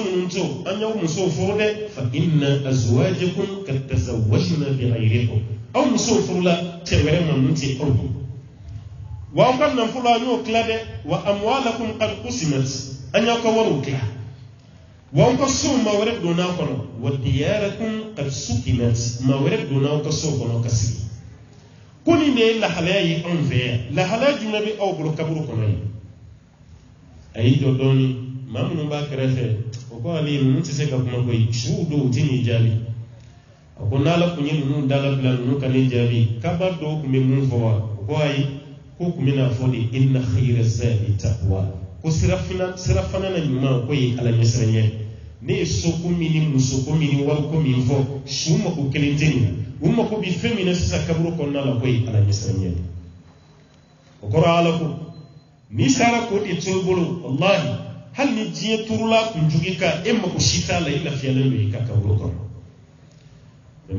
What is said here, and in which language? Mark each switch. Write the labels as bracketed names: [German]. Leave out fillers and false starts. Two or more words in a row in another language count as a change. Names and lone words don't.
[Bambara] minnu to an y'aw musow furu dɛ [Arabic] فإن أزواجكم قد تزوجن بغيركم [Bambara] aw musow furula cɛ wɛrɛ ma mun tɛ aw ye wa aw ka nafolo an y'o tila dɛ [Arabic] وأموالكم قد قسمت [Bambara] an y'aw ka wariw tila wa aw ka sow maa wɛrɛ donna a kɔnɔ [Arabic] ودياركم قد سكنت [Bambara] maa wɛrɛ donna aw ka sow kɔnɔ ka sigi ko nin de ye lahalaya ye anw fɛ yan lahalaya jumɛn bɛ aw bolo kaburu kɔnɔ yen a y'i jɔ dɔɔnin maa minnu b'a kɛrɛfɛ o ko ale ninnu tɛ se ka kuma koyi suw don u tɛ nin jaabi a ko n'Ala tun ye ninnu dalabila ninnu ka nin jaabi kaba dɔw tun bɛ mun fɔ wa o ko ayi ko tun bɛna fɔ de [Arabic] إن خير الزاد التقوى [Bambara] ko sirafana na ɲuman ko ye Ala ɲɛsiranɲɛ ne ye soko min ni musoko min ni wariko min fɔ su mako kelen tɛ nin na u mako bɛ fɛn min na sisan kaburu kɔnɔna la ko ye Ala ɲɛsiranɲɛ o kɔrɔ Ala ko n'i sara k'o de to i bolo wallahi hali ni diɲɛ turula kunjugu kan e mako si t'a la i lafiyalen don i ka kaburu kɔnɔ mais